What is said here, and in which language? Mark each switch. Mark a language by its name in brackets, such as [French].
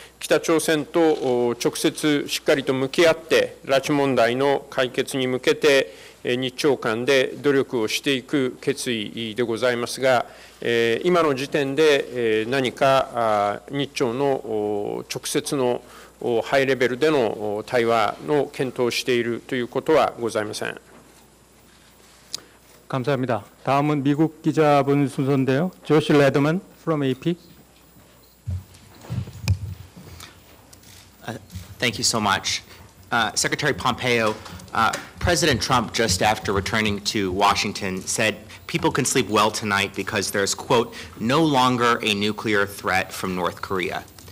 [Japanese] 北朝鮮と直接しっかりと向き合って、拉致問題の解決に向けて、日朝間で努力をしていく決意でございますが、今の時点で何か日朝の直接のハイレベルでの対話の検討をしているということはございません。 [Korean] 감사합니다. 다음은 미국 기자분 순서인데요. 조시 레드먼 [English] from AP. Thank you so much. Secretary Pompeo, President Trump, just after returning to Washington, said people can sleep well tonight because there's, quote, no longer a nuclear threat from North Korea.